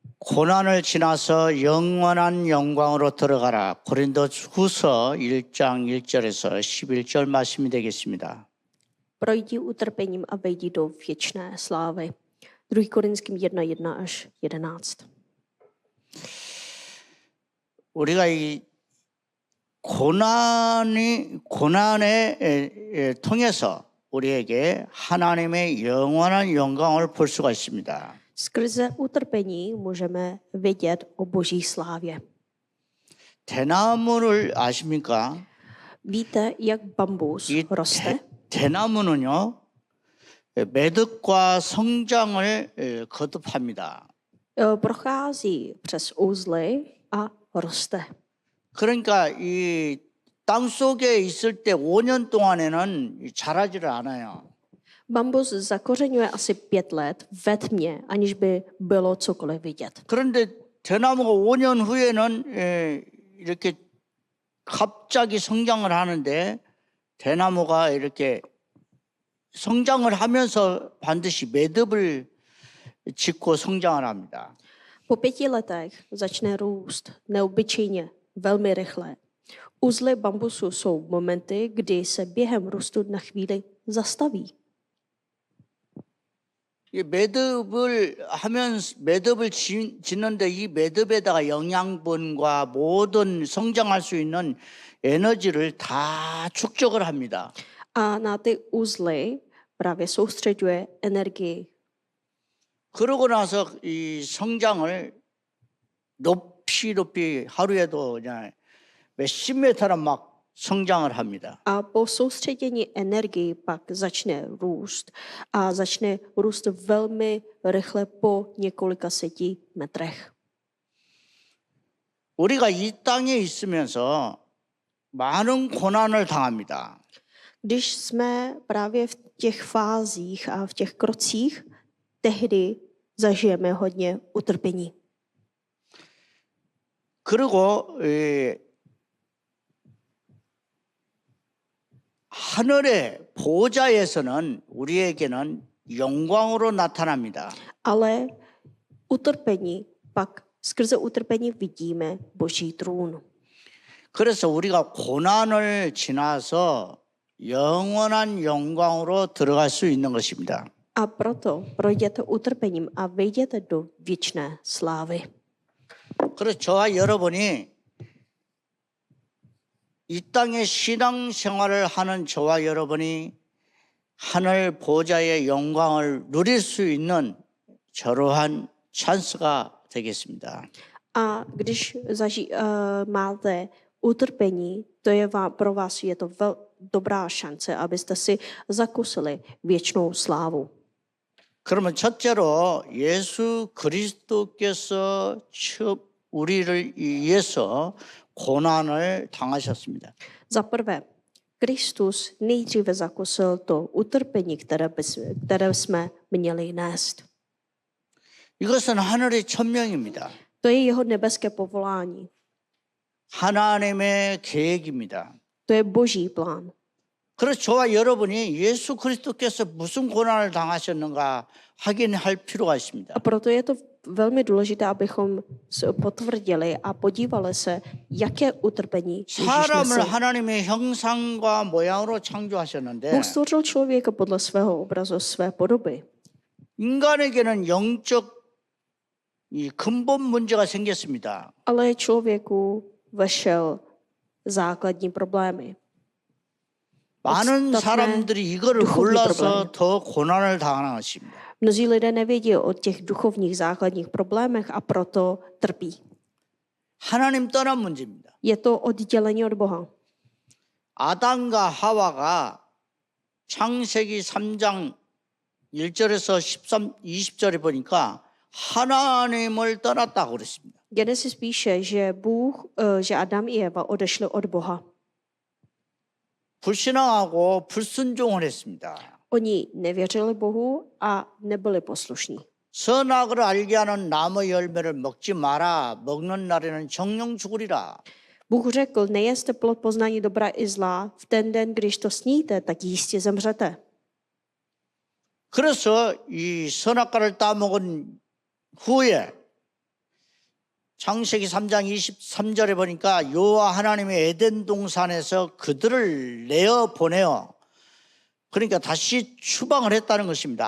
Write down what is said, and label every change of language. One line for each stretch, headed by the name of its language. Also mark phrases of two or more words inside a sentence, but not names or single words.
Korean: 고난을 지나서 영원한 영광으로 들어가라. 고린도후서 1장 1절에서 11절 말씀이 되겠습니다.
Czech: Projdi utrpením a vejdi do věčné slávy. 2. Korinským 1:1 až 11.
Korean: 우리가 이 고난에 통해서 우리에게 하나님의 영원한 영광을 볼 수가 있습니다.
Czech: Skrze utrpení můžeme vidět o Boží slávě.
Korean: 대나무를 아십니까?
Czech: Víte, jak bambus
Korean: 이
Czech: roste?
Korean: 대나무는요, 매듭과 성장을 거듭합니다.
Czech: Prochází přes uzly a roste.
Korean: 그러니까 이 땅 속에 있을 때 5년 동안에는 자라지를 않아요.
Czech: Bambus zakořeňuje asi 5 let ve tmě, aniž by bylo cokoliv vidět.
Korean: 그런데 대나무가 5년 후에는 이렇게 갑자기 성장을 하는데 대나무가 이렇게 성장을 하면서 반드시 매듭을 짓고 성장을 합니다.
Czech: Po 5 letech začne růst neobyčejně, velmi rychle. Uzly bambusu jsou momenty, kdy se během růstu na chvíli zastaví.
Korean: 이 매듭을 짓는데 이 매듭에다가 영양분과 모든 성장할 수 있는 에너지를 다 축적을 합니다.
Czech: A na ty uzly právě soustředuje energii.
Korean: 그러고 나서 이 성장을 높이 하루에도 그냥 몇십 메타나 막 성장을 합니다.
Czech: A po soustředění energii pak začne růst. A začne růst velmi rychle po několika metrech.
Korean: 우리가 이 땅에 있으면서 많은 고난을 당합니다.
Czech: Když jsme právě v těch fázích a v těch krocích, tehdy zažijeme hodně utrpení.
Korean: 그리고 하늘의 보좌에서는 우리에게는 영광으로 나타납니다.
Czech: Ale utrpení, pak skrze utrpení vidíme Boží trůn.
Korean: 그래서 우리가 고난을 지나서 영원한 영광으로 들어갈 수 있는 것입니다.
Czech: A proto projděte utrpením a vejděte do věčné slávy.
Korean: 그래서 저와 여러분이 이 땅의 신앙 생활을 하는 저와 여러분이 하늘 보좌의 영광을 누릴 수 있는 저러한 찬스가 되겠습니다.
Czech: A když máte utrpení, to je pro vás je to dobrá šance, abyste si zakusili věčnou slávu.
Korean: 그러면 첫째로 예수 그리스도께서 우리를 위해서 고난을 당하셨습니다.
Czech: Za prvé, Kristus nejdříve zakusil to utrpení, které jsme měli nést.
Korean: 이것은 하늘의 천명입니다.
Czech: To je jeho nebeské povolání.
Korean: 하나님의 계획입니다.
Czech: To je Boží plán.
Korean: 그래서 저와 여러분이 예수 그리스도께서 무슨 고난을 당하셨는가 확인할 필요가 있습니다.
Czech: A proto je to velmi důležité, abychom potvrdili a podívali se, jaké utrpení Ježíš
Korean: 사람을
Czech: nesl.
Korean: 하나님의 형상과 모양으로 창조하셨는데
Czech: Bůh stvořil člověka podle svého obrazu, své podoby.
Korean: 인간에게는 영적 이 근본 문제가 생겼습니다.
Czech: Ale člověku vešel základní problémy.
Korean: 많은
Czech: podstatné
Korean: 사람들이 이거를
Czech: duchovní
Korean: 몰라서
Czech: problémy.
Korean: 더 고난을 당하는 것입니다.
Czech: Mnozí lidé nevědí o těch duchovních základních problémech a proto trpí.
Korean: 하나님 떠난 문제입니다.
Czech: Je to oddělení od Boha.
Korean: 아담과 하와가 창세기 3장 1절에서 20절에 보니까 하나님을 떠났다고 그랬습니다.
Czech: Genesis píše, že Adam i Eva odešli od Boha.
Korean: 불신앙하고 불순종을 했습니다.
Czech: Oni nevěřili Bohu a nebyli poslušní.
Korean: 선악을 알게 하는 나무 열매를 먹지 마라. 먹는 날에는 정령 죽으리라.
Czech: Bůh řekl, nejeste plod poznání dobra i zla, v ten den, když to sníte, tak jistě zemřete.
Korean: 그래서 이 선악과를 따먹은 후에 창세기 3장 23절에 보니까 여호와 하나님이 에덴 동산에서 그들을 내어 보내어 그러니까 다시 추방을 했다는 것입니다.